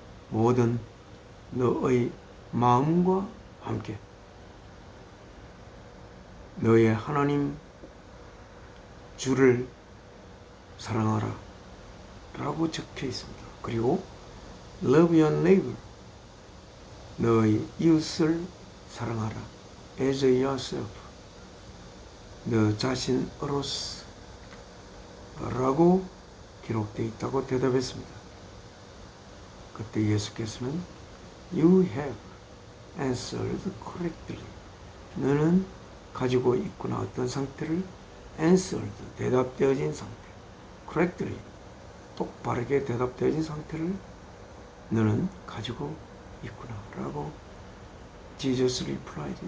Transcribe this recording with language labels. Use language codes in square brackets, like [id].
[ko] 모든 너의 마음과 함께 너의 하나님 주를 사랑하라 라고 적혀 있습니다. 그리고 [en] Love your neighbor. [ko] 너의 이웃을 사랑하라. [en] As yourself. [ko] 너 자신으로서 라고 기록되어 있다고 대답했습니다. 그때 예수께서는 [en] You have answered correctly. [ko] 너는 가지고 있구나. 어떤 상태를 answered, 대답되어진 상태. correctly, 똑바르게 대답되어진 상태를 너는 가지고 있구나. 라고 [en] Jesus replied.